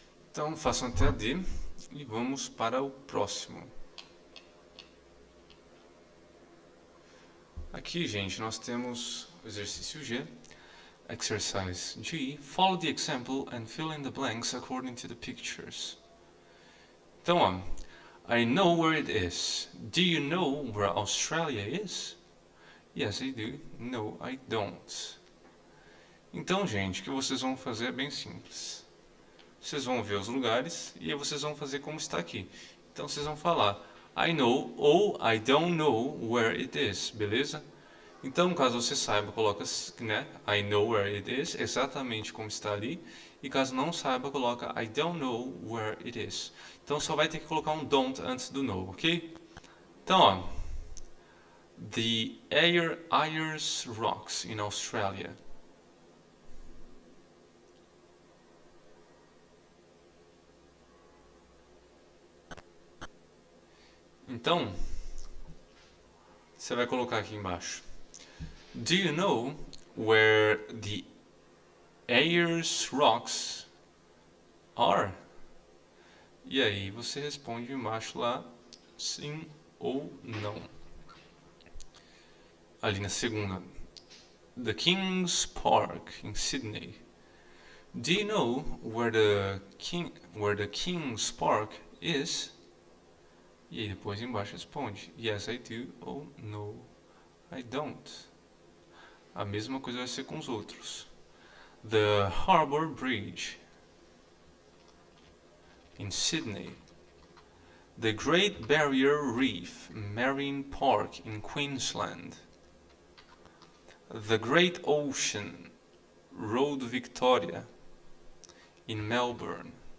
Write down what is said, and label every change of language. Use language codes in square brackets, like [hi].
[pt] Então façam até a D e vamos para o próximo. Aqui, gente, nós temos o exercício G, exercise G. [en] Follow the example and fill in the blanks according to the pictures. [pt] Então, ó, [en] I know where it is. Do you know where Australia is? Yes, I do. No, I don't. [pt] Então, gente, o que vocês vão fazer é bem simples. Vocês vão ver os lugares e aí vocês vão fazer como está aqui. Então, vocês vão falar I know ou [en] I don't know where it is, [pt] beleza? Então, caso você saiba, coloca, né, [en] I know where it is, [pt] exatamente como está ali. E caso não saiba, coloca [en] I don't know where it is. [pt] Então, só vai ter que colocar um don't antes do know, ok? Então, ó. [en] The Ayers Rocks in Australia. [pt] Então, você vai colocar aqui embaixo. [en] Do you know where the Ayers Rocks are? [pt] E aí você responde embaixo lá, sim ou não. Ali na segunda. [en] The King's Park in Sydney. Do you know where the King's Park is? [pt] E aí depois embaixo responde [en] Yes, I do [pt] ou [en] No, I don't. [pt] A mesma coisa vai ser com os outros. [en] The Harbour Bridge in Sydney. The Great Barrier Reef Marine Park in Queensland. The Great Ocean Road Victoria in Melbourne.